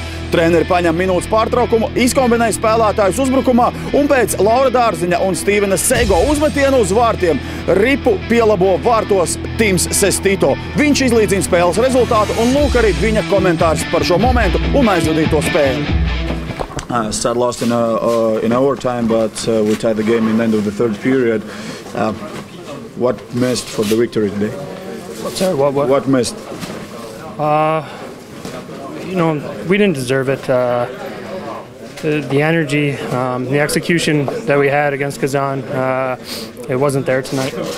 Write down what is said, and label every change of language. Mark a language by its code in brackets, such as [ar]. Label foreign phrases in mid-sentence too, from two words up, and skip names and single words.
[lv] Treneri paņem minūtes pārtraukumu, izkombinēja spēlētājus uzbrukumā, un pēc Laura Dārziņa un Stīvena Sego uzmetienu uz vārtiem ripu pielabo vārtos Tims Sestito. Viņš izlīdzina spēles rezultātu, un lūk arī viņa komentārs par šo momentu un aizvadīto spēli. [en] Sad lost in overtime, but we tied the game in the end of the third period. What missed for the victory today? Sorry, what missed? You know, we didn't deserve it. The energy, the execution that we had against Kazan, it wasn't there tonight.